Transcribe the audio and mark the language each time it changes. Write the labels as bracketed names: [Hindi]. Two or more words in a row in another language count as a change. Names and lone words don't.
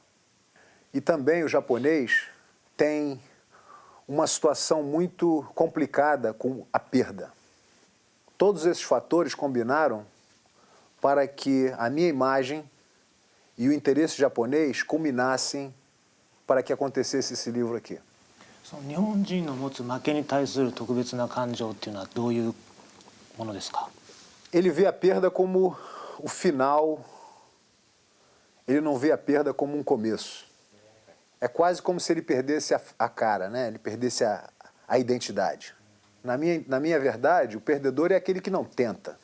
[Portuguese] E também o japonês tem uma situação muito complicada com a perda. Todos esses fatores combinaram para que a minha imagem e o interesse japonês culminassem para que acontecesse esse livro aqui. [Japanese] 日本人の持つ負けに対する特別な感情っていうのはどういうものですか？ [Portuguese] Ele vê a perda como o final, ele não vê a perda como um começo. É quase como se ele perdesse a cara, né? Ele perdesse a identidade. Na minha verdade, o perdedor é aquele que não tenta.